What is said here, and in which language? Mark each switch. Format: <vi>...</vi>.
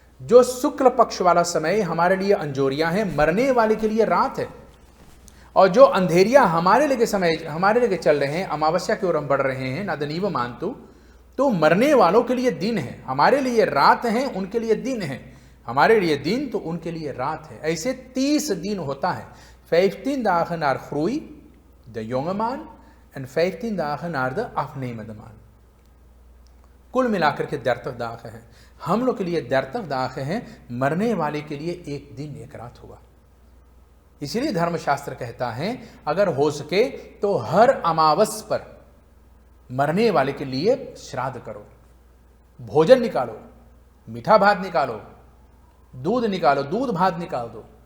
<hi>जो शुक्ल पक्ष वाला समय हमारे लिए अंजोरिया है, मरने वाले के लिए रात है, और जो अंधेरिया हमारे लिए समय हमारे लिए चल रहे हैं, अमावस्या की ओर हम बढ़ रहे हैं, नादनीव मानतु, तो मरने वालों के लिए दिन है, हमारे लिए रात है, उनके लिए दिन है। हमारे लिए दिन तो उनके लिए रात है। ऐसे 30 दिन होता है।</hi> <nl>15 dagen naar groei, de jonge maan, en 15 dagen naar de afnemende maan।</nl> <hi>कुल मिलाकर के 30 दाग हैं। हम लोग के लिए 30 दाग हैं, मरने वाले के लिए एक दिन एक रात हुआ। इसीलिए धर्मशास्त्र कहता है अगर हो सके तो हर अमावस पर मरने वाले के लिए श्राद्ध करो, भोजन निकालो, मीठा भात निकालो, दूध निकालो, दूध भात निकाल दो।</hi>